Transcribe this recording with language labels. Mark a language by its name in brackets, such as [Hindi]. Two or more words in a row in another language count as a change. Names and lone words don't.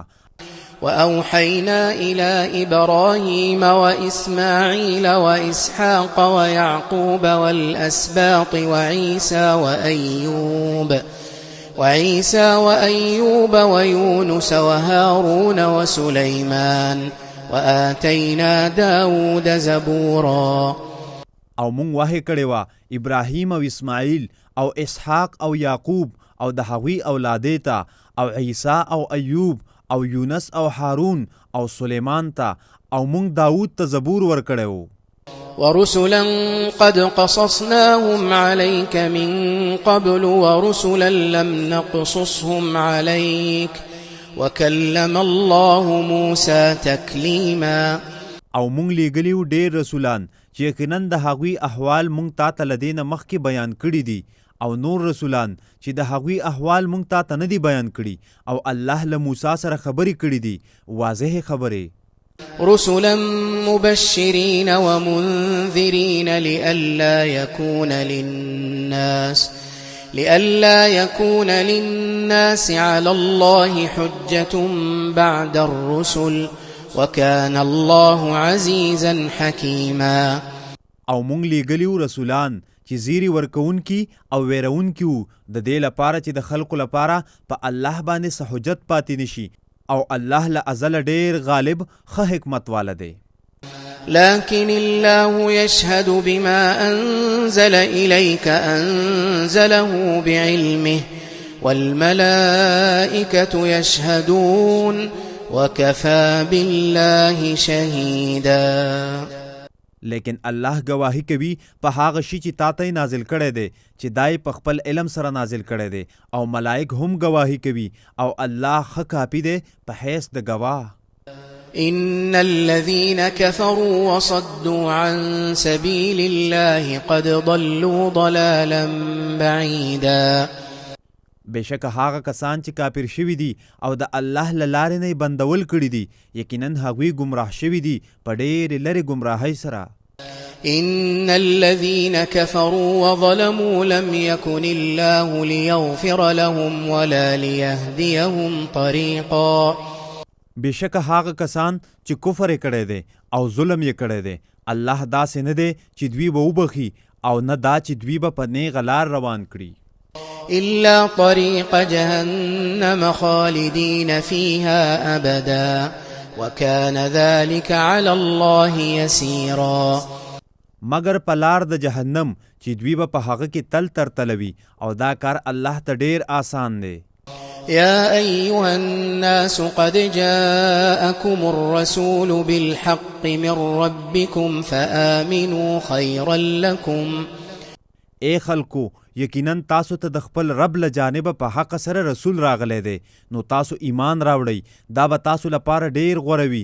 [Arabic] وأوحينا إلى إبراهيم وإسماعيل وإسحاق ويعقوب والأسباط وعيسى وأيوب ويونس وهارون وسليمان وآتينا داود زبورا. [Pashto] او مونږ وحی کړې وه ابراهیم او اسماعیل او اسحاق او یعقوب او د هغوی اولادې ته او عیسی او ایوب او یونس او هارون او سلیمان ته او مونږ داود ته زبور ورکړی وو. [Arabic] ورسلا قد قصصناهم عليك من قبل ورسلا لم نقصصهم عليك وكلم الله موسى تكليما. [Pashto] او مونږ لیږلي وو ډېر رسولان چې یقینا د هغوی احوال مونږ تا ته له دې نه مخکې بیان کړي دي او نور رسولان چې د هغوی احوال مونږ تا ته نه دي بیان کړي او الله له موسی سره خبرې کړي دي واضح خبرې [Arabic] رسلا مبشرين ومنذرين لئلا يكون للناس على الله حجة بعد الرسل وكان الله عزيزا حكيما [Pashto] او مونږ لیږلیو رسولان چې زیری ورکوونکي او ویرونکي وو د دې لپاره چې د خلکو لپاره په الله باندې څه حجت پاتې نشي او الله له ازله ډیر غالب ښه حکمت والا دی [Arabic] لكن الله يشهد بما أنزل إليك أنزله بعلمه والملائكة يشهدون وكفى بالله شهيدا [Pashto] لیکن الله گواهی کوي په هغه شي چې تا ته نازل کړی دی چې دای په خپل علم سره نازل کړی دی او ملائک هم گواهی کوي او الله ښه کاپي دی په حیث د گواه [Arabic] إن الذين كفروا وصدوا عن سبيل الله قد ضلوا ضلالا بعيدا [Pashto] بشک هغه کسان چې کافر شوي دي او د الله له لارې نه بندول کړي دي یقینا هغوی ګمراه شوي دي په ډېرې لرې ګمراهۍ سره [Arabic] إن الذين كفروا وظلموا لم يكن الله ليغفر لهم ولا ليهديهم طريقا [Pashto] بشک هغه کسان چې کفر یې کړی دی او ظلم یې کړی دی الله داسې نه دی چې دوی به وبخي او نه دا چې دوی به په نیغه لار روان کړي [Arabic] إلا طريق جهنم خالدين فيها أبدا وكان ذلك على الله يسيرا [Pashto] مگر په لار د جهنم چې دوی به په هغه کې تل تر تلوي او دا کار الله ته ډیر آسان دی [Arabic] يا أيها الناس قد جاءكم الرسول بالحق من ربكم فآمنوا خيرا لكم [Pashto] اے خلکو یقینا تاسو ته د خپل رب له جانبه په حق سره رسول راغلی دی نو تاسو ایمان راوړئ دا به تاسو لپاره ډیر غوره وي